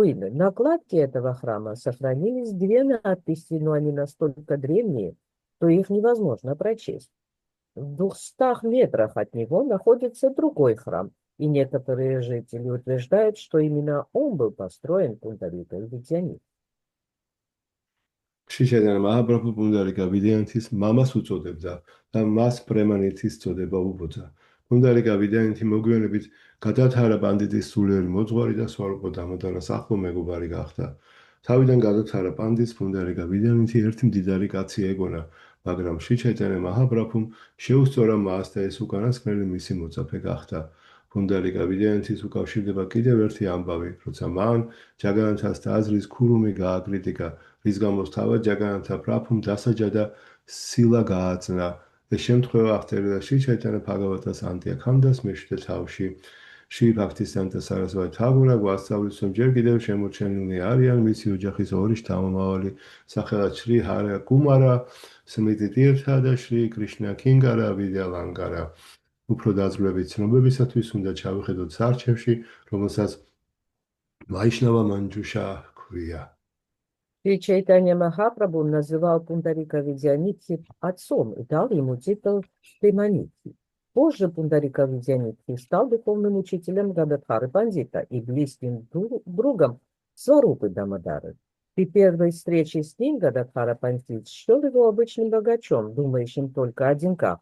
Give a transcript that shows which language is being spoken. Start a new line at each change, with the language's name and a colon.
Russian: На кладке этого храма сохранились 2 надписи, но они настолько древние, что их невозможно прочесть. В 200 метрах от него находится другой храм, и некоторые жители утверждают, что именно он был построен Пундарикой Видянитхи.
Georgian: შიჩედან მაჰაპრაბჰუ პუნდარიკა ვიდიანთის მამას უწოდებდა და მას პრემანითის წოდება უბოძა. პუნდარიკა ვიდიანთი მოგვიანებით გადათარა პანდიტის სულიერი მოძღვარი და სვარუპო დამოდარას ახლო მეგობარი გახდა. თავიდან გადათარა პანდიტს პუნდარიკა ვიდიანთი ერთი მდიდარი კაცი ეგონა, მაგრამ შიჩედან მაჰაპრაბჰუმ შეუსწორა მას და ეს უკანასკნელი მისი მოწაფე გახდა. პუნდარიკა ვიდიანთის უკავშირდება კიდევ ერთი ამბავი, როცა მან ჯაგანათას ტაძრის ქურუმი გააკრიტიკა, რის გამოც თავად ჯაგანათა პრაბჰუმ დასაჯა და სილა გააწნა. ეს შემთხვევა აღწერილია შრი ჩაიტანა ბჰაგავატას ანტიაქანდას მე-7 თავში. შრი ბაქთისიდდჰანტა სარასვათი თაგურა გვასწავლის, რომ ჯერ კიდევ შემორჩენილი არიან მისი ოჯახის 2 შთამომავალი, სახელად შრი ჰარა კუმარა სმრიტი ტირთა და შრი კრიშნა კინგარა ვიდიალანგარა. უფრო დაზრდვებით ცნობებისათვის უნდა ჩავიხედოთ სარჩევში, რომელსაც ვაიშნავა მანჯუშა ჰქვია.
Russian: Шри Чайтанья Махапрабху называл Пундарика Видянитхи отцом и дал ему титул Приманитхи. Позже Пундарика Видянитхи стал духовным учителем Гададхары Пандита и близким другом Сварупы Дамодары. При первой встрече с ним Гададхара Пандит счел его обычным богачом, думающим только о деньгах.